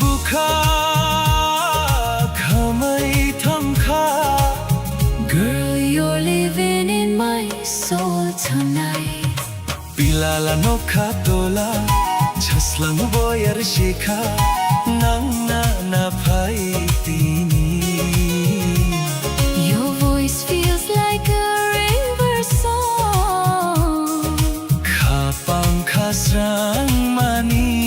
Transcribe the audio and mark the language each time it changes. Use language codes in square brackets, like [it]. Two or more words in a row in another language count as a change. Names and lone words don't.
[trp] kha khamai tham kha. [en] Girl, you're living in my soul tonight. [trp] Pilala no kha tola chaslang boyar shikha nangna na phai tini. [en] Your voice feels like a river song. [trp] Kha pankha srang mani.